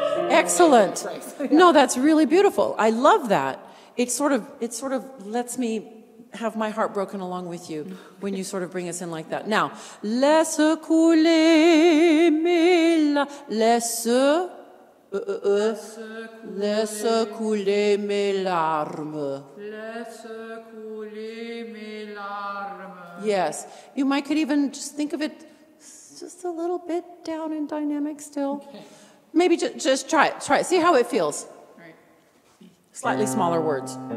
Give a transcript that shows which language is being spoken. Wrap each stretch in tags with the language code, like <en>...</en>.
<en>Excellent. No, that's really beautiful. I love that. It sort of lets me have my heart broken along with you when you sort of bring us in like that.</en> <fr>Now, laisse couler mes laisse couler mes larmes. Laisse couler mes larmes.</fr> <en>Yes. You could even just think of it just a little bit down in dynamic still. Okay. Maybe just try it. Try it. See how it feels. Right. Slightly smaller words.</en>